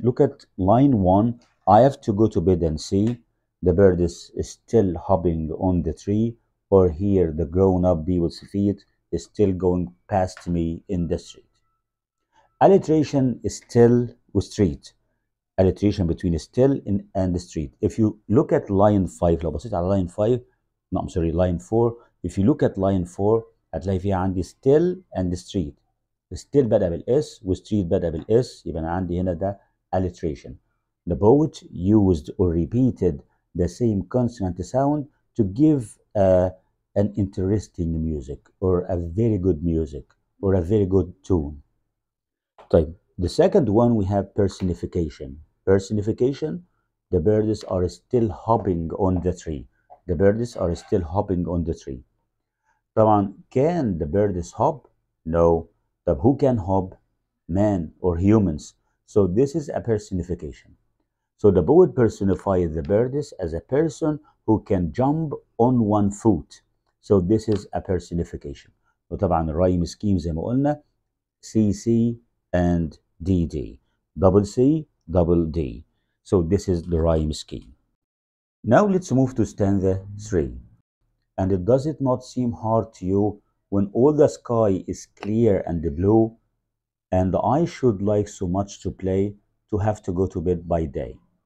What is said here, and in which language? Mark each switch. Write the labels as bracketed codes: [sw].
[en] Look at line 1. I have to go to bed and see the bird is still hopping on the tree, or hear the grown-up people's feet is still going past me in the street. Alliteration is still with street. Alliteration between still and street. If you look at line 5, [ar] لو بصيت على [en] line 5, no, I'm sorry, line 4. If you look at line 4 [ar] هتلاقي فيها عندي [en] still and street. [ar] still بدأ بالاس وستريت بدأ بالاس، يبقى انا عندي هنا ده alliteration. [en] The poet used or repeated the same consonant sound to give an interesting music or a very good music or a very good tune. طيب, the second one we have personification. Personification, the birds are still hopping on the tree. The birds are still hopping on the tree. طبعا can the birds hop? No. طب who can hop? Man or humans. So this is a personification. So the poet personified the birds as a person who can jump on one foot. So this is a personification. [ar] وطبعا الرايم سكيم زي ما قلنا CC and DD. [en] Double C, double D. So this is the rhyme scheme. Now let's move to stanza 3. And does it not seem hard to you when all the sky is clear and blue, and I should like so much to play to have to go to bed by day.